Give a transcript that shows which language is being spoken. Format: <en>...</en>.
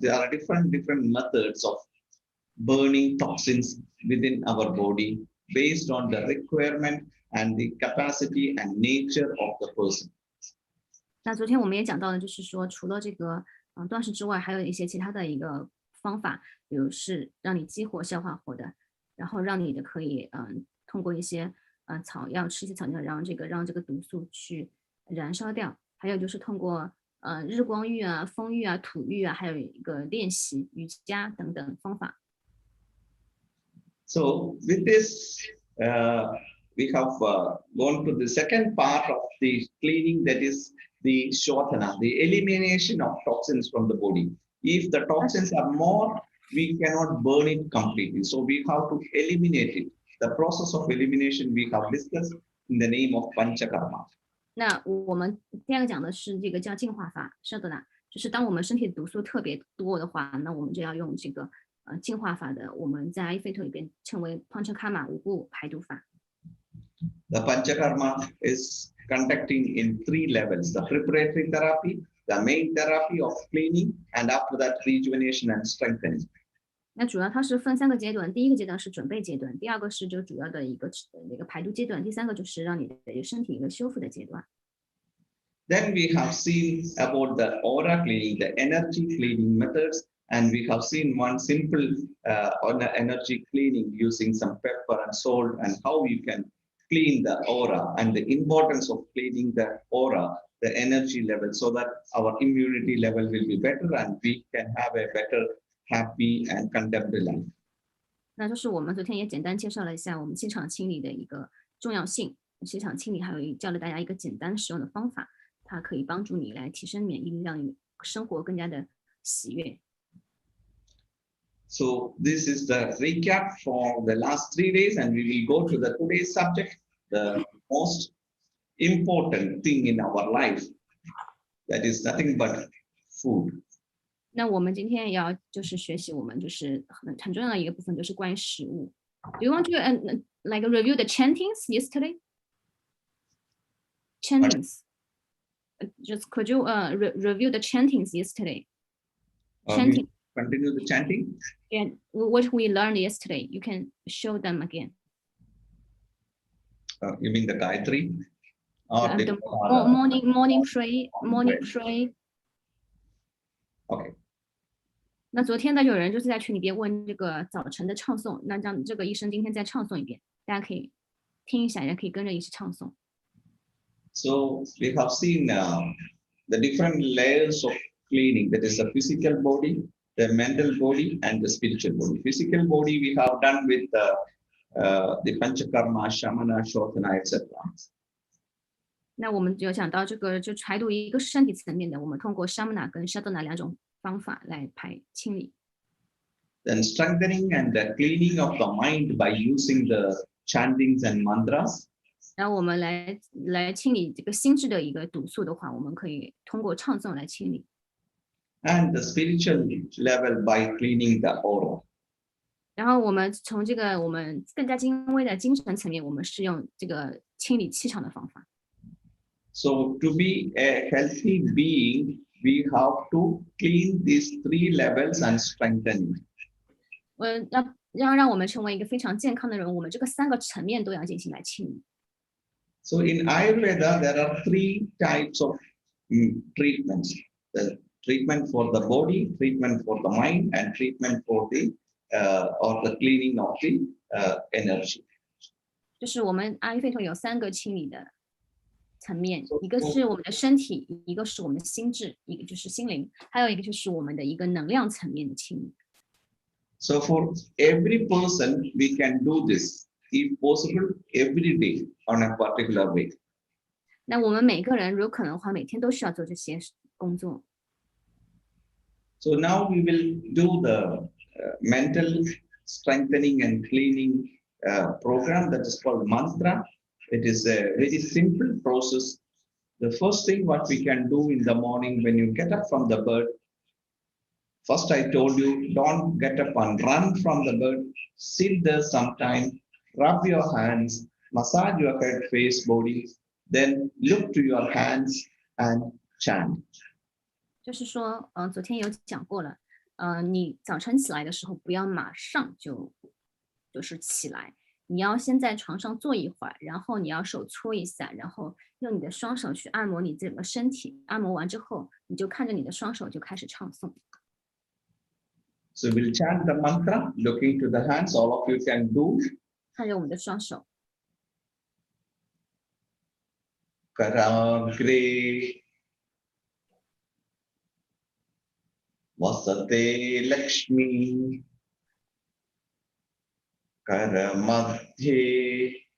<en>There are different methods of burning toxins within our body based on the requirement and the capacity and nature of the person.</en> <zh>那昨天我们也讲到了，就是说除了这个断食之外，还有一些其他的一个方法，比如是让你激活消化火的，然后让你的可以通过一些草药吃一些草药，让这个毒素去燃烧掉，还有就是通过日光浴啊、风浴啊、土浴啊，还有一个练习瑜伽等等方法。</zh> <en>So with this, we have gone to the second part of the cleaning, that is the shodhana, the elimination of toxins from the body. If the toxins are more, we cannot burn it completely. So we have to eliminate it. The process of elimination we have discussed in the name of Panchakarma.</en> <zh>那我们第二个讲的是这个叫净化法 ，shodhana，就是当我们身体的毒素特别多的话，那我们就要用这个净化法的，我们在阿育吠陀里边称为 Panchakarma 五步排毒法。</zh> <en>The Panchakarma is conducting in 3 levels: the preparatory therapy, the main therapy of cleaning, and after that rejuvenation and strengthening.</en> <zh>那主要它是分3个阶段，第一个阶段是准备阶段，第二个是就主要的一个那个排毒阶段，第3个就是让你的身体一个修复的阶段。</zh> <en>Then we have seen about the aura cleaning, the energy cleaning methods, and we have seen one simple energy cleaning using some pepper and salt, and how you can clean the aura and the importance of cleaning the aura, the energy level, so that our immunity level will be better and we can have a better, happy and contemplative life.</en> <zh>那就是我们昨天也简单介绍了一下我们气场清理的一个重要性，气场清理还有教了大家一个简单使用的方法，它可以帮助你来提升免疫力，让你生活更加的喜悦。</zh> <en>So this is the recap for the last 3 days, and we will go to the today's subject, the most important thing in our life, that is nothing but food.</en> <zh>那我们今天也要就是学习我们就是很重要的一个部分，就是关于食物。</zh> <en>Do you want to like review the chantings yesterday? Chantings. Just could you review the chantings yesterday? Chanting. Continue the chanting. And what we learned yesterday, you can show them again. You mean the Gayatri? Or The morning pray. Okay.</en> <zh>那昨天呢，有人就是在群里边问这个早晨的唱诵，那让这个医生今天再唱诵一遍，大家可以听一下，也可以跟着一起唱诵。</zh> <en>So we have seen the different layers of cleaning, that is the physical body, the mental body, and the spiritual body. Physical body we have done with the Panchakarma, Shamana, Shodhana, etc.</en> <zh>那我们有讲到这个，就排毒一个是身体层面的，我们通过 Shamana 跟 Shodhana 2种方法来清理。</zh> <en>Then strengthening and the cleaning of the mind by using the chantings and mantras.</en> <zh>然后我们来清理这个心智的一个毒素的话，我们可以通过唱诵来清理。</zh> <en>And the spiritual level by cleaning the aura.</en> <zh>然后我们从这个我们更加精微的精神层面，我们是用这个清理气场的方法。</zh> <en>So to be a healthy being, we have to clean these 3 levels and strengthen.</en> <zh>要让我们成为一个非常健康的人，我们这个3个层面都要进行来清理。</zh> <en>So in Ayurveda, there are 3 types of treatments: the treatment for the body, treatment for the mind, and treatment for the or the cleaning of the energy.</en> <zh>就是我们阿育吠陀有3个清理的层面，一个是我们的身体，一个是我们的心智，一个就是心灵，还有一个就是我们的一个能量层面的清理。</zh> <en>So for every person, we can do this, if possible, every day on a particular way.</en> <zh>那我们每个人如果可能的话，每天都需要做这些工作。</zh> <en>So now we will do the mental strengthening and cleaning program that is called mantra. It is a very simple process. The first thing what we can do in the morning when you get up from the bed, First, I told you, don't get up and run from the bed. Sit there sometime, rub your hands, massage your head, face, body, then look to your hands and chant.</en> <zh>就是说，昨天有讲过了，你早晨起来的时候，不要马上就是起来，你要先在床上坐一会儿，然后你要手搓一下，然后用你的双手去按摩你整个身体，按摩完之后，你就看着你的双手就开始唱诵。</zh> <en>So we'll chant the mantra, looking to the hands, all of you can do.</en> <zh>看着我们的双手，</zh> <sa>Karagre Vasate Lakshmi Karamadhye</sa>